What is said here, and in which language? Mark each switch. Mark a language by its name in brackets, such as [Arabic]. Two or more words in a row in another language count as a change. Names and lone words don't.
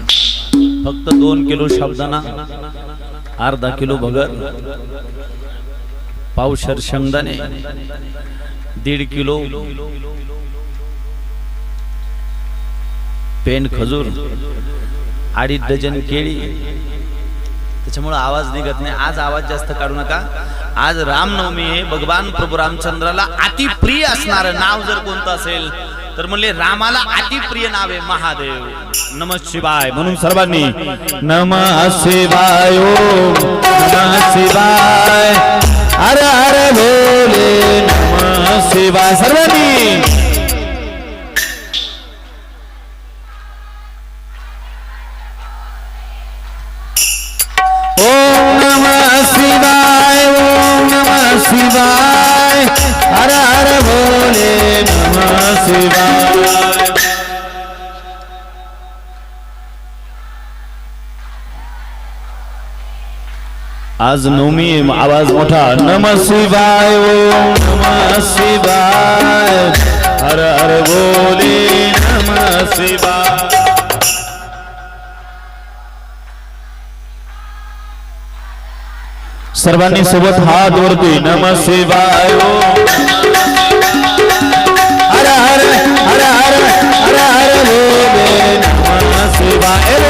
[Marathi] फक्त 2 किलो साबुदाणा, अर्धा किलो भगर, पावशर शेंगदाणे, 1.5 किलो पेंड खजूर, 2.5 डझन केळी. त्याच्यामुळे आवाज निघत नाही. आज आवाज जास्त काढू नका. आज रामनवमी आहे. भगवान प्रभू रामचंद्राला अति प्रिय असणारं नाव जर कोणतं असेल तर म्हणले रामाला अति प्रिय नाव आहे महादेव. [Sanskrit] नमः शिवाय [Marathi] म्हणून सर्वांनी [Sanskrit] नमः शिवाय, ओम नमः शिवाय, हर हर बोले नमः शिवाय. सर्वांनी ओम नमः शिवाय, ओम नमः शिवाय, हर हर बोले नमः शिवाय. [Marathi] आज नवमी आवाज मोठा. [Sanskrit] नमः शिवाय, ओम नमः शिवाय, हर हर बोले नमः शिवाय. [Marathi] सर्वांनी सोबत हात वरती. [Sanskrit] नमः शिवाय, ओम हर हर हर हर हर हर बोले नमः शिवाय.